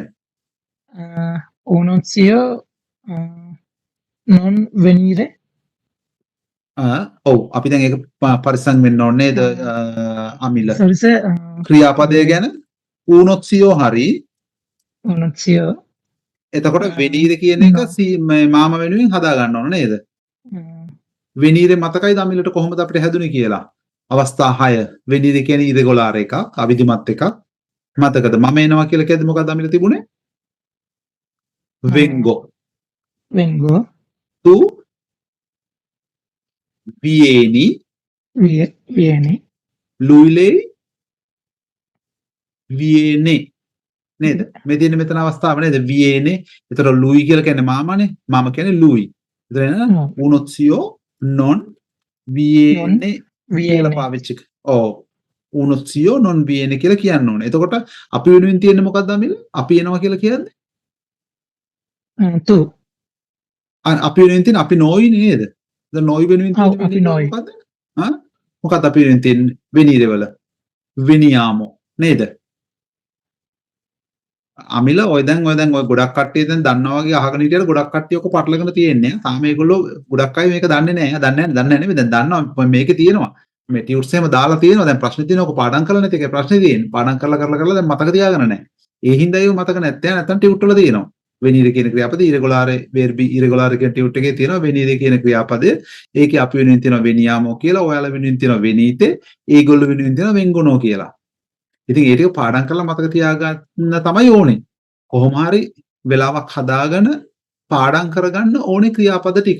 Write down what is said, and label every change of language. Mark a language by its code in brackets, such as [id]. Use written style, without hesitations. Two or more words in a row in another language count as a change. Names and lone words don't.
[it] uno zio non venire [si] ඔව් අපි දැන් ඒක පරිස්සම් වෙන්න ඕනේ නේද අමිල [en] sorry sir [si] ක්‍රියාපදය ගැන [it] uno zio [si] හරි [it] unut io. [si] එතකොට වෙනීර කියන එක මාම වෙනුවෙන් හදා ගන්න ඕන නේද? වෙනීරේ මතකයි දමිලට කොහොමද අපිට හැදුනේ කියලා. අවස්ථා 6 වෙනීර කියන්නේ ඉරෙගුලාර් එකක්, අවිධිමත් එකක්. මතකද? මම එනවා කියලා කියද්දි මොකක්ද දමිල තිබුණේ? [it] vengo. Vengo. Tu vieni. Vieni. Lui lei viene. [si] නේද? මේ තියෙන මෙතන අවස්ථාව නේද? viene. ඒතර lui කියලා කියන්නේ මාමනේ. මාම කියන්නේ lui. ඒතර එන [it] unut io non viene [si] කියලා පාවිච්චි කරා. ඔව්. [it] unut io non viene [si] කියලා කියන්න ඕනේ. එතකොට අපි වෙනුවෙන් තියෙන්නේ මොකක්ද අමිල? අපි එනවා කියලා කියන්නේ? [it] Tu. [si] අපි වෙනුවෙන් තියෙන අපි නොයි නේද? දැන් නොයි වෙනුවෙන් තියෙන අපි noi. මොකද්ද? හා? මොකක්ද අපි වෙනුවෙන් තියෙන්නේ? venire වල. veniamo නේද? අමිල ඔය දැන් ඔය ගොඩක් කට්ටිය දැන් දන්නවා වගේ අහගෙන හිටියට ගොඩක් කට්ටිය ඔක පටලගෙන තියෙන්නේ. තාම මේගොල්ලෝ ගොඩක් අය මේක දන්නේ නැහැ. දන්නේ නෙමෙයි දැන් දන්නවා මේකේ තියෙනවා. මේ ටියුට්ස් එහෙම දාලා තියෙනවා. දැන් ප්‍රශ්නේ තියෙනවා. ඔක පාඩම් කරලා නැති එකයි ප්‍රශ්නේ තියෙන්නේ. පාඩම් කරලා දැන් මතක තියාගෙන නැහැ. ඒ හින්දා ඒක මතක නැත්නම් ටියුට් වල තියෙනවා. venire කියන ක්‍රියාපදේ [it] irregolare verbi irregolare [si] කියන ටියුට් එකේ තියෙනවා venire කියන ක්‍රියාපදේ. ඒකේ අපි වෙනුවෙන් තියෙනවා veniamo කියලා. ඔයාලා වෙනුවෙන් තියෙනවා venite. ඒගොල්ලෝ වෙනුවෙන් තියෙනවා vengono කියලා. ඉතින් ඒ ටික පාඩම් කරලා මතක තියාගන්න තමයි ඕනේ. කොහොම හරි වෙලාවක් හදාගෙන පාඩම් කරගන්න ඕනේ ක්‍රියාපද ටික.